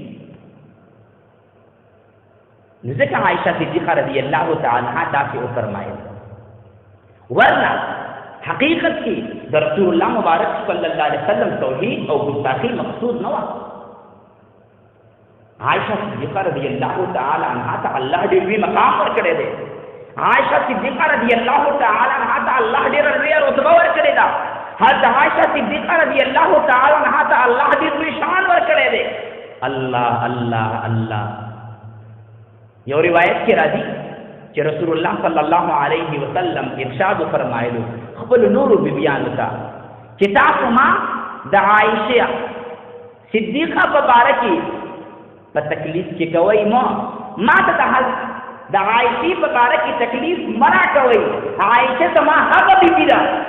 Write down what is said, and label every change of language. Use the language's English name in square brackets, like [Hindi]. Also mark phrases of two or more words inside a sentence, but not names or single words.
[Pashto] نو ځکه عایشه صدیقه [Arabic] رضی الله تعالی عنها [Pashto] داسې وفرمایل ورنه حقیقت کې د رسول الله مبارک [Arabic] صلی الله علیه وسلم [Pashto] توحید او ګستاخي مقصود نه وه عائشہ صدیقہ [Arabic] رضی اللہ تعالی عنہا [Pashto] ته الله دې وی مقام ورکړی دی عائشہ صدیقہ [Arabic] رضی اللہ تعالی عنہا [Pashto] ته الله دې لوی رتبه ورکړی دا حضرت عائشہ صدیقہ [Arabic] رضی اللہ تعالی عنہا [Pashto] ته الله دې لوی شان ورکړی دی الله الله الله یو روایت کې راځي چې رسول الله [Arabic] صلی الله علیه وسلم [Pashto] ارشاد فرمایلو خپل نور بیبیانو ته چې تاسو ما د عائشہ صدیقہ مبارکه په تکلیف کې کوي ما ته د عائشې په باره کې تکلیف مرا کوي عائشه زما هغه بیبي ده